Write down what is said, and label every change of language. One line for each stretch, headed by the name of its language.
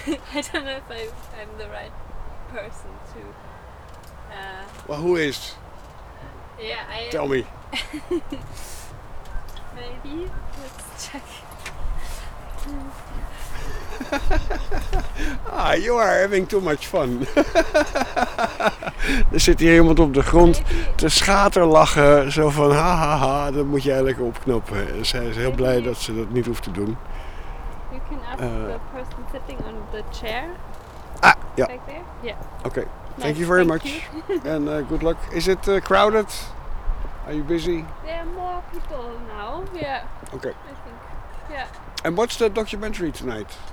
English: I don't know if I'm the right person to... Well, who is? Yeah, I... Tell me. Maybe, let's check. Ah, you are having too much fun.
Dutch: Er zit hier iemand op de grond te schaterlachen. Zo van, ha ha ha, dat moet jij lekker opknoppen. En zij is heel blij dat ze dat niet hoeft te doen.
English: You can ask the person sitting on the chair.
Dutch: Ah, ja.
English: Back there? Yeah. Okay, thank you very much. And good luck. Is it crowded? Are you busy? There are more people now, yeah. Okay. I think, yeah. And what's the documentary tonight?